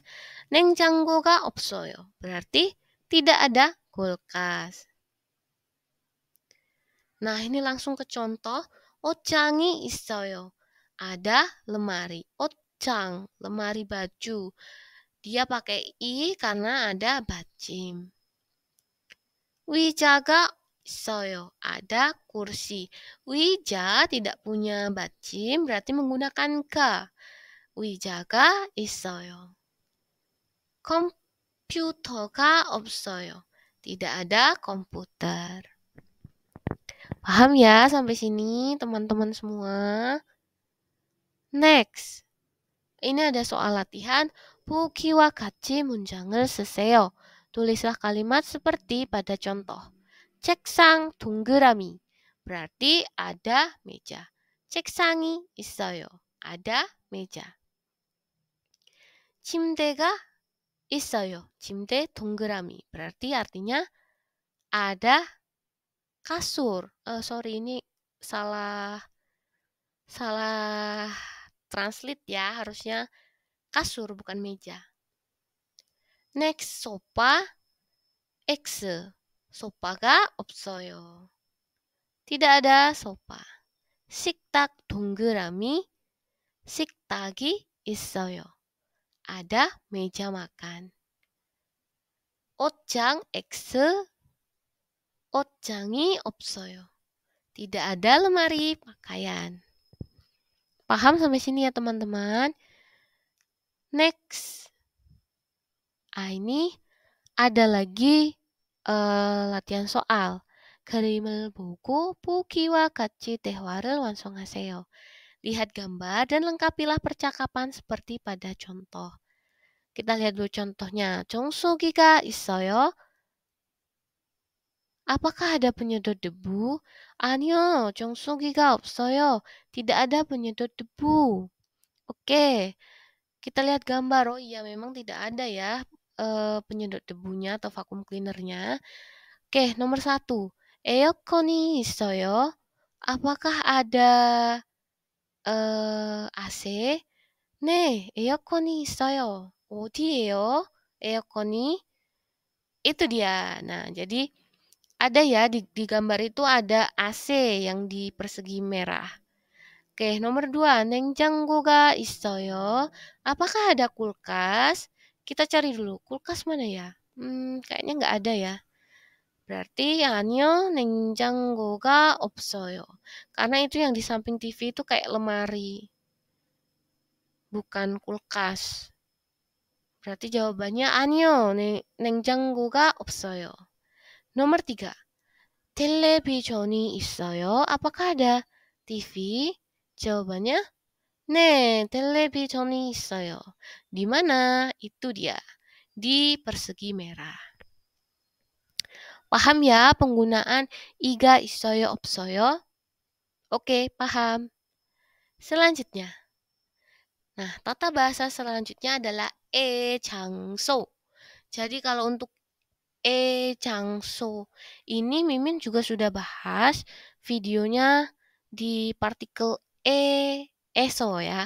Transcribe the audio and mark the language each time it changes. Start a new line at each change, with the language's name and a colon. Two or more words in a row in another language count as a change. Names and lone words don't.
Korean: 냉장고가 없어요.
Indonesian: Berarti tidak ada kulkas. Nah, ini langsung ke contoh.
Korean: 옷장이 있어요.
Indonesian: Ada lemari. 옷장, lemari baju. Dia pakai i karena ada bacim.
Korean: 의자가 있어요.
Indonesian: Ada kursi. 의자 tidak punya bacim, berarti menggunakan 가.
Korean: 의자가 있어요. 컴퓨터가 없어요.
Indonesian: Tidak ada komputer. Paham ya sampai sini teman-teman semua? Next. Ini ada soal latihan.
Korean: 부기와 같이 문장을 쓰세요.
Indonesian: Tulislah kalimat seperti pada contoh.
Korean: 책상 동그라미.
Indonesian: Berarti ada meja.
Korean: 책상이 있어요.
Indonesian: Ada meja.
Korean: 침대가 있어요. 침대 동그라미.
Indonesian: Berarti artinya ada kasur. Sorry, ini salah translate ya. Harusnya kasur bukan meja. Next, sofa X.
Korean: 소파가 없어요.
Indonesian: Tidak ada sofa.
Korean: 식탁 동그라미. 식탁이 있어요.
Indonesian: Ada meja makan.
Korean: 옷장 X. 옷장이 없어요.
Indonesian: Tidak ada lemari pakaian. Paham sampai sini ya teman-teman? Next. Ini ada lagi latihan soal.
Korean: 그림을 보고 보기와 같이 대화를 완성하세요.
Indonesian: Lihat gambar dan lengkapilah percakapan seperti pada contoh. Kita lihat dulu contohnya.
Korean: 정수기가 있어요.
Indonesian: Apakah ada penyedot debu?
Korean: 아니요, 정수기가 없어요.
Indonesian: Tidak ada penyedot debu. Oke, kita lihat gambar. Oh iya, memang tidak ada ya penyedot debunya atau
English: vacuum cleanernya.
Indonesian: Oke, nomor 1.
Korean: 에어컨이 있어요.
Indonesian: Apakah ada AC?
Korean: 네, 에어컨이 있어요. 어디예요? 에어컨이?
Indonesian: Itu dia. Nah, jadi ada ya di gambar itu ada AC yang di persegi merah. Oke, nomor 2.
Korean: 냉장고가 있어요.
Indonesian: Apakah ada kulkas? Kita cari dulu. Kulkas mana ya? Kayaknya nggak ada ya. Berarti
Korean: 아니요, 냉장고가 없어요.
Indonesian: Karena itu yang di samping TV itu kayak lemari. Bukan kulkas. Berarti jawabannya
Korean: 아니요, 냉장고가 없어요. Nomor 3. 텔레비전이 있어요.
Indonesian: Apakah ada TV? Jawabannya
Korean: 네, 텔레비전이 있어요.
Indonesian: Di mana? Itu dia. Di persegi merah. Paham ya penggunaan
Korean: 이가 있어요, 없어요?
Indonesian: Oke, paham. Selanjutnya. Nah, tata bahasa selanjutnya adalah 장소. Jadi kalau untuk 장소 ini Mimin juga sudah bahas videonya di partikel eso ya.